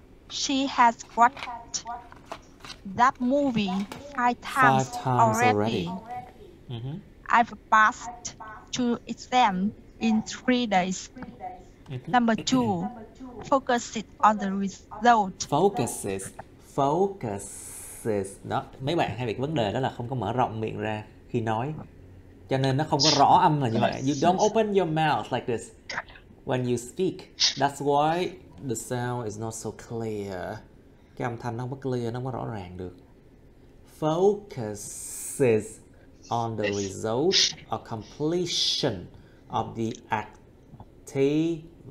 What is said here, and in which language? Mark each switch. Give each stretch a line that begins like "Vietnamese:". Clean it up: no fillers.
English: She has watched that movie 5 times already. I've passed 2 exams in 3 days. Number two, focuses on the result. Focuses.
Vietnamese: Đó, mấy bạn hay bị vấn đề đó là không có mở rộng miệng ra khi nói. Cho nên nó không có rõ âm là như vậy.
English: You don't open your mouth like this when you speak. That's why the sound is not so clear.
Vietnamese: Cái âm thanh nó không có clear, nó không có rõ ràng được.
English: Focuses on the result or completion of the activity.